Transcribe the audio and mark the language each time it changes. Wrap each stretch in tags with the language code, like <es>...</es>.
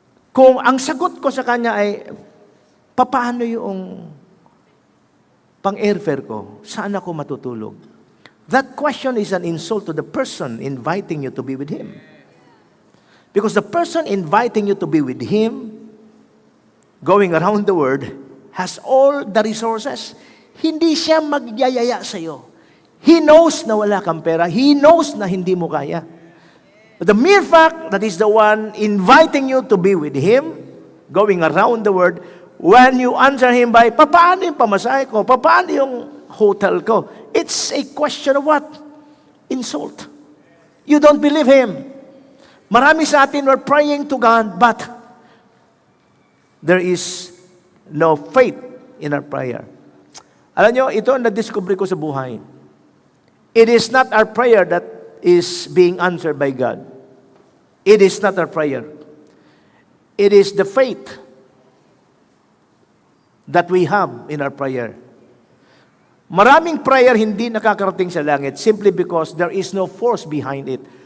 <tl>Kung ang sagot ko sa kanya ay, paano yung pang-airfare ko? Saan ako matutulog?</tl> <en>That question is an insult to the person inviting you to be with him. Because the person inviting you to be with him, going around the world, has all the resources.</en> <tl>Hindi siya magyayaya sa iyo.</tl> <en>He knows</en> <tl>na wala kang pera.</tl> <en>He knows</en> <tl>na hindi mo kaya.</tl> <en>But the mere fact that is the one inviting you to be with him, going around the world, when you answer him by,</en> <tl>paano yung pamasahe ko? Paano yung hotel ko?</tl> <en>It's a question of what? Insult. You don't believe him.</en> <tl>Marami sa atin</tl> <en>were praying to God, but there is no faith in our prayer.</en> <tl>Alam nyo, ito ang na-discover ko sa buhay.</tl> <en>It is not our prayer that is being answered by God. It is not our prayer. It is the faith that we have in our prayer.</en> <tl>Maraming prayer hindi nakakarating sa langit</tl> <en>simply because there is no force behind it.</en>